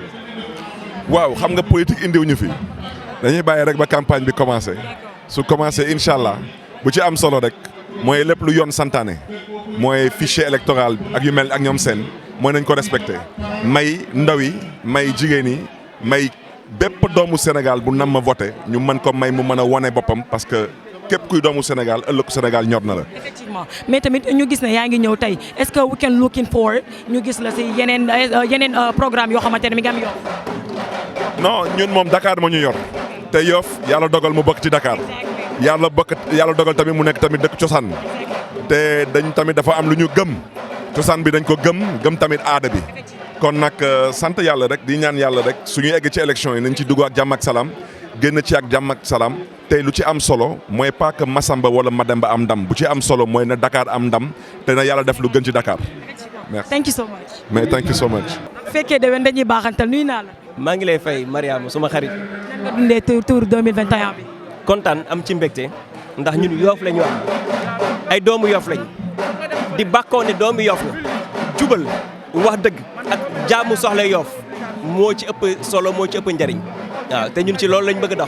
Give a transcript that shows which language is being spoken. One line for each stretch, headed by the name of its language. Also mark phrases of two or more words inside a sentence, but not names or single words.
Wolof: waaw xam nga politique indiwuñu fi dañuy bàyyi rek ba campagne bi commencé su commencé incha allah bu ci am solo rek mooy lépp lu yoon santaane mooy
French: fichier électoral
Wolof: ak yu mel ak ñoom seen mooy nañ ko respecté may ndaw yi may jigéen yi may bépp doomu Sénégal bu nam ma voté ñu mën ko may mu mën a wane boppam parce que képp kuy doomu Sénégal ëllëgu Sénégal ñor na la. effectivement mais tamit ñu gis ne yaa ngi ñëw tey
French: est-ce que
English: we can looking forward
Wolof: ñu gis la si yeneen programme yoo xamante ne mi ngi am yoon. non ñun moom Dakar moo ñu yor te Yoff yàlla dogal mu bokk ci Dakar yàlla dogal tamit mu nekk tamit dëkk cosaan te dañ tamit dafa am lu ñu gëm cosaan bi dañ ko gëm tamit aada bi kon nag sant yàlla rek di ñaan yàlla rek suñu egg ci élection yi nañ ci dugg ak jàmm ak salaam génn ci ak jàmm ak salaam tey lu ci am solo mooy
French: pas que
Wolof: Massamba wala Mademba am ndam bu ci am solo mooy na Dakar am ndam te na yàlla def lu gën ci Dakar.
French: merci
English: thank you so much. mais thank you so much.
Wolof: fekkee déwén dañuy baaxantal nuyu naa la. maa ngi lay fay Mariama suma xarit. nan nga dundee tour 2021 bi. kontaan am ci mbégte ndax ñun Yoff la ñu am ay doomu Yoff lañ di bàkkoo ne doomu Yoff la jubal wax dëgg ak jaamu soxla Yoff moo ci ëpp solo moo ci ëpp njariñ waaw te ñun ci loolu lañ bëgg a dox.